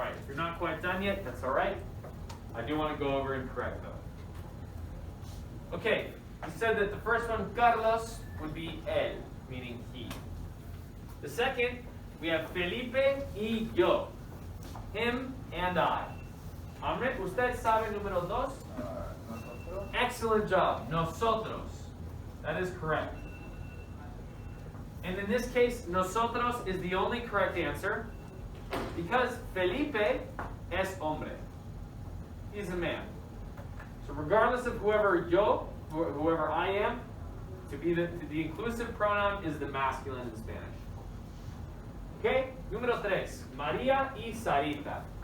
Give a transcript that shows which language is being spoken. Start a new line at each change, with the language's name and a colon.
English: you're not quite done yet, that's all right. I do want to go over and correct though. Okay, we said that the first one, Carlos, would be él, meaning he. The second, we have
Spanish: Felipe y yo,
English: him and I.
Spanish: Amrit, ¿usted sabe número dos? Nosotros.
English: Excellent job, nosotros. That is correct. And in this case, nosotros is the only correct answer because
Spanish: Felipe es hombre.
English: He's a man. So regardless of whoever I am, the inclusive pronoun is the masculine in Spanish. Okay,
Spanish: número tres, María y Sarita.